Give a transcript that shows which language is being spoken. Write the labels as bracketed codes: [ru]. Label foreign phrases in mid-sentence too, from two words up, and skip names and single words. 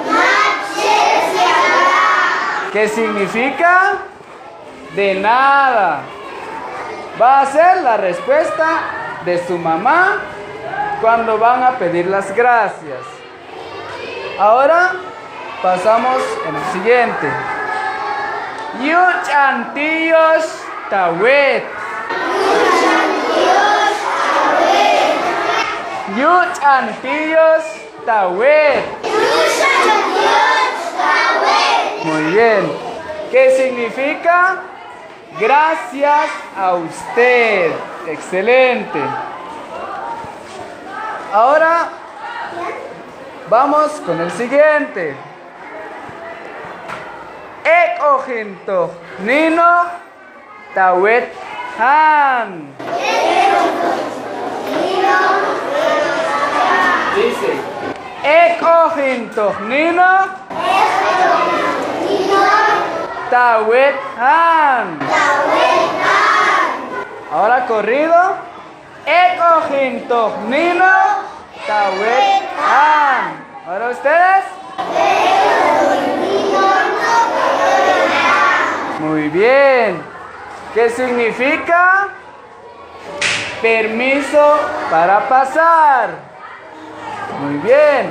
[es] ¿Qué significa? De nada. Va a ser la respuesta de su mamá cuando van a pedir las gracias. Ahora pasamos en el siguiente. Yuchantiyos tawet. Yuchantiyos tawet. Muy bien. ¿Qué significa? Gracias a usted. Excelente. Ahora vamos con el siguiente. Ek ojinto nino tawet han. Dice, ek ojinto nino tawet han. Ahora corrido. Ek ojinto nino tawet han. Ahora ustedes. Muy bien. ¿Qué significa? Permiso para pasar. Muy bien.